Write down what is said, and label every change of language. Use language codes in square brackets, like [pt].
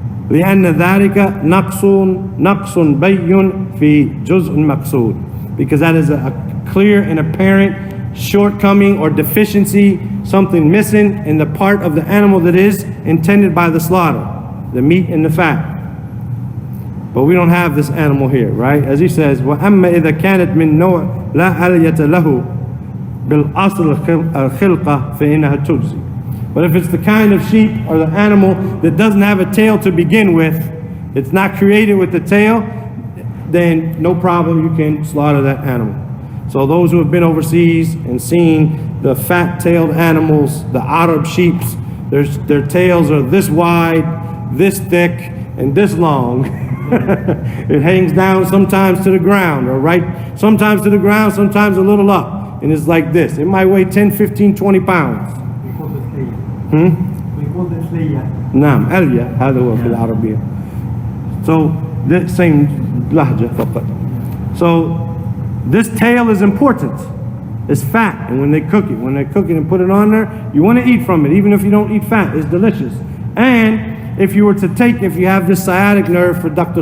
[ar] لِأَنَّ ذَلِكَ نَقْصٌ بَيٌّ فِي جُزْءٍ مَقْصُودٍ, [en] because that is a clear and apparent shortcoming or deficiency, something missing in the part of the animal that is intended by the slaughter, the meat and the fat. But we don't have this animal here, right? As he says, [ar] وَأَمَّا إِذَا كَانَتْ مِن نَوْعٍ لَا أَلْيَةَ لَهُ بِالْأَصْلِ الْخِلْقَةِ فَإِنَّهَا تُجْزِي. [en] But if it's the kind of sheep or the animal that doesn't have a tail to begin with, it's not created with the tail, then no problem, you can slaughter that animal. So those who have been overseas and seen the fat-tailed animals, the Arab sheeps, their tails are this wide, this thick, and this long. It hangs down sometimes to the ground, or right, sometimes to the ground, sometimes a little up. And it's like this. It might weigh 10, 15, 20 pounds. We call this Leia. We call this Leia. [ar] نعم ألية هذا هو في العربية. [en] So the same [ar] لهجة فقط. [en] So this tail is important. It's fat, and when they cook it and put it on there, you want to eat from it, even if you don't eat fat. It's delicious. And if you were to if you have this sciatic nerve, for Dr.